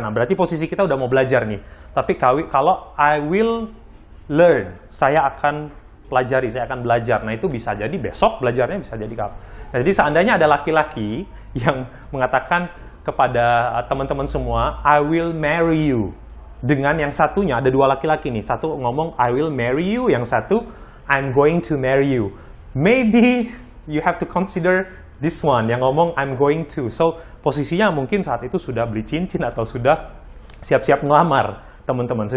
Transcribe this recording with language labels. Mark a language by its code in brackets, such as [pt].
[id] Nah, berarti posisi kita udah mau belajar nih. Tapi kalau [en] I will learn, [id] saya akan pelajari, saya akan belajar. Nah, itu bisa jadi besok belajarnya, bisa jadi kapan. Nah, jadi seandainya ada laki-laki yang mengatakan kepada teman-teman semua, [en] I will marry you. [id] Dengan yang satunya, ada dua laki-laki nih. Satu ngomong, [en] I will marry you. [id] Yang satu, [en] I'm going to marry you. Maybe you have to consider this one, [id] yang ngomong [en] I'm going to. [id] So, posisinya mungkin saat itu sudah beli cincin atau sudah siap-siap ngelamar teman-teman.